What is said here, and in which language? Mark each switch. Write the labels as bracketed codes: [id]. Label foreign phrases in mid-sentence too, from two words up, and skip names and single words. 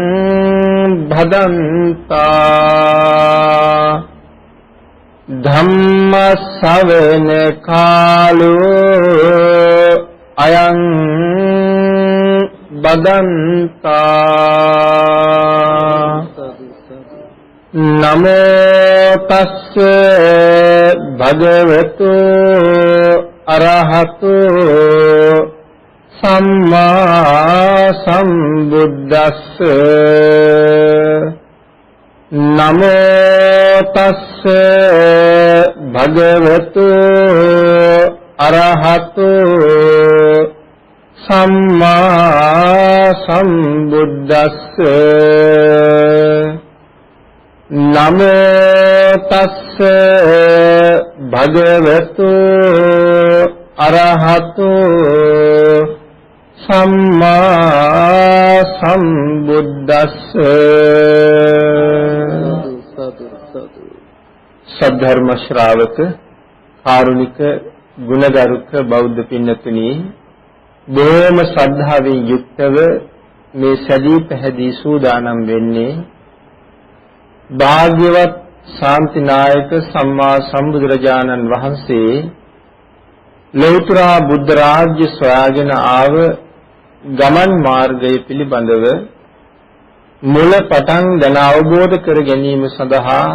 [pi] भदन्ता धम्म श्रवण कालो अयं भदन्ता नमो तस्से भगवतो अरहतो सम्मा सम्बुद्दस्से नमो तस्से भगवतो अरहतो सम्मा सम्बुद्दस्से नमो तस्से भगवतो अरहतो सम्मा सम्बुद्दस्से [si] සද්ධර්ම ශ්‍රාවක කාරුණික ගුණගරුක බෞද්ධ पिන්නතුනි බොහොම ශ්‍රද්ධාවෙන් යුක්තව මේ සදී පැහැදී සූදානම් වෙන්නේ භාග්‍යවත් ශාන්තිනායක සම්මා සම්බුදුරජාණන් වහන්සේ ලෞතර බුද්ධ රාජ්‍ය සොයාගෙන ආව ගමන් මාර්ගය පිළිබඳව මුල පටන් දැන අවබෝධ කර ගැනීම සඳහා